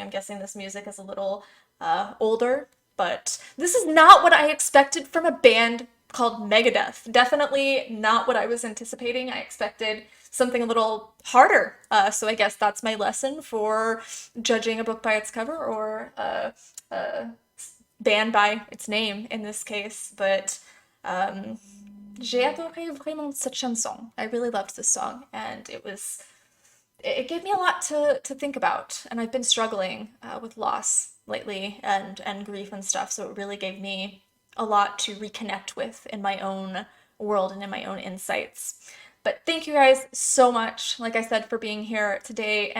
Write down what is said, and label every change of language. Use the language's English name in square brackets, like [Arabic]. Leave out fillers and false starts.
[English] I'm guessing this music is a little older, but this is not what I expected from a band called Megadeth. Definitely not what I was anticipating. I expected something a little harder. So I guess that's my lesson for judging a book by its cover or a band by its name in this case. [French] But j'ai adoré vraiment cette chanson. [English] I really loved this song, and it gave me a lot to think about. And I've been struggling with loss lately and grief and stuff, so it really gave me a lot to reconnect with in my own world and in my own insights. But thank you guys so much, like I said, for being here today.